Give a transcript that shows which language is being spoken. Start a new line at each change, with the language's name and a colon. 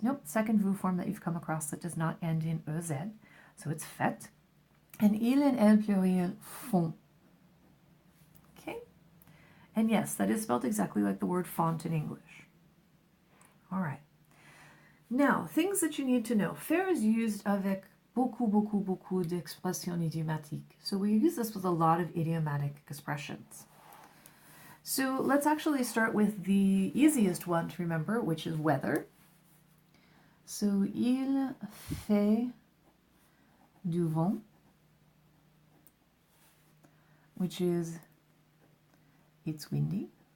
English: Nope, second vous form that you've come across that does not end in EZ. So it's fait. And il and elle pluriel font. Okay? And yes, that is spelled exactly like the word font in English. All right. Now, things that you need to know. Faire is used
French: avec beaucoup d'expressions idiomatiques.
English: So we use this with a lot of idiomatic expressions. So let's actually start with the easiest one to remember, which is weather. So,
French: il fait du vent,
English: which is it's windy.